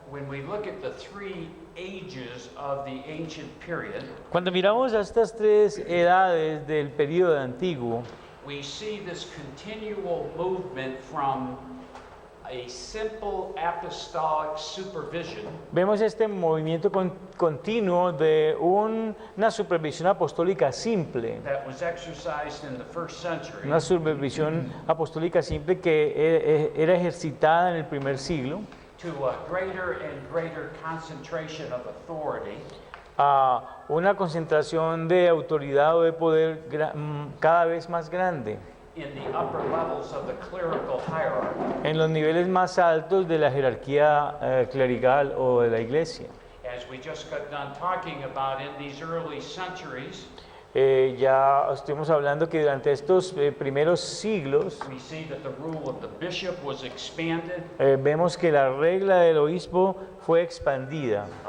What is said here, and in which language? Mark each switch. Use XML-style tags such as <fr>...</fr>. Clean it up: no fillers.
<en>when we look at the three ages of the ancient period,</en> <es>cuando miramos a estas tres edades del periodo antiguo,</es> <en>we see this continual movement from a simple apostolic supervision</en> <es>vemos este movimiento continuo de una supervisión apostólica simple,</es> <en>that was exercised in the first century</en> <es>una supervisión apostólica simple que era ejercitada en el primer siglo,</es> <en>to a greater and greater concentration of authority</en> <es>a una concentración de autoridad o de poder cada vez más grande</es> <en>in the upper levels of the clerical hierarchy.</en> <es>en los niveles más altos de la jerarquía clerical o de la iglesia.</es> <en>As we just got done talking about in these early centuries,</en> <es>Ya estuvimos hablando que durante estos primeros siglos</es> <en>we see that the rule of the bishop was expanded</en> <es>vemos que la regla del obispo fue expandida</es>